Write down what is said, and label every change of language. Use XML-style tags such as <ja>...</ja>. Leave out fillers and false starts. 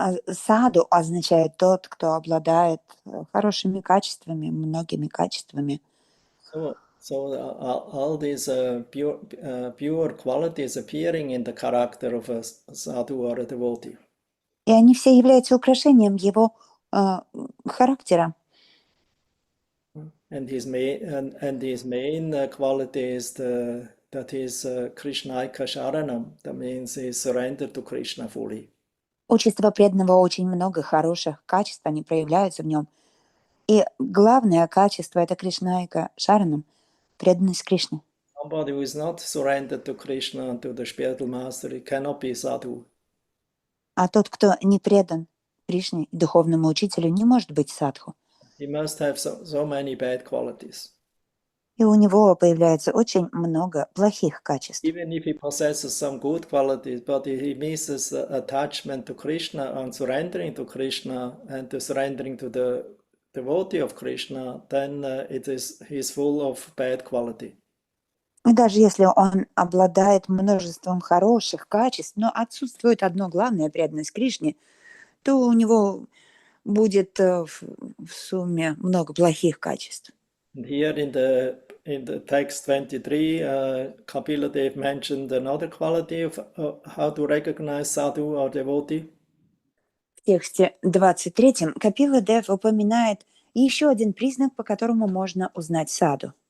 <ru>Саду означает тот, кто обладает хорошими качествами, многими качествами.</ru> <en>So all these pure qualities appearing in the character of a sadhu or a devotee.</en> <ru>И они все являются украшением его характера.</ru> <en>And his main quality is that is Krishnaika Sharanam. That means he surrendered to Krishna fully.</en> <ru>У чистого преданного очень много хороших качеств, они проявляются в нем. И главное качество – это Кришнаика Шаранам, преданность Кришне.</ru> <en>Somebody who is not surrendered to Krishna, to the spiritual master, he cannot be sadhu.</en> <ru>А тот, кто не предан Кришне и духовному учителю, не может быть садху.</ru> <en>He must have so many bad qualities.</en> <ru>И у него появляется очень много плохих качеств.</ru> <en>Even if he possesses some good qualities, but he misses attachment to Krishna and surrendering to Krishna and to surrendering to the devotee of Krishna, then he's full of bad quality.</en> <ru>И даже если он обладает множеством хороших качеств, но отсутствует одно главное – преданность Кришне, то у него будет в сумме много плохих качеств.</ru> <en>And here in the text 23, Kapila Dev mentioned another quality of how to recognize sadhu or devotee.</en> <ru>В тексте 23 Капила Дев упоминает еще один признак, по которому можно узнать саду.</ru>